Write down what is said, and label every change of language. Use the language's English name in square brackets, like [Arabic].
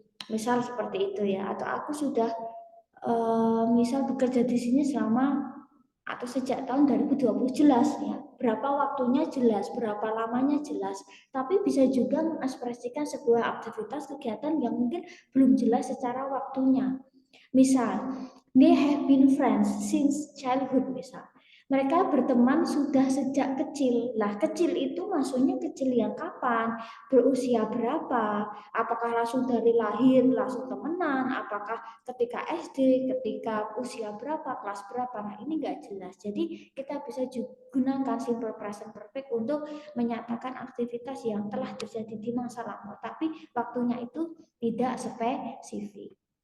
[Indonesian] Misal seperti itu ya, atau aku sudah misal bekerja di sini selama atau sejak tahun 2020 jelas ya, berapa waktunya jelas, berapa lamanya jelas, tapi bisa juga mengekspresikan sebuah aktivitas kegiatan yang mungkin belum jelas secara waktunya. Misal, [English] they have been friends since childhood [Indonesian] misal. Mereka berteman sudah sejak kecil. Lah, kecil itu maksudnya kecil yang kapan? Berusia berapa? Apakah langsung dari lahir langsung temenan? Apakah ketika SD, ketika usia berapa, kelas berapa? Nah, ini nggak jelas. Jadi kita bisa gunakan simple present perfect untuk menyatakan aktivitas yang telah terjadi di masa lalu, tapi waktunya itu tidak spesifik.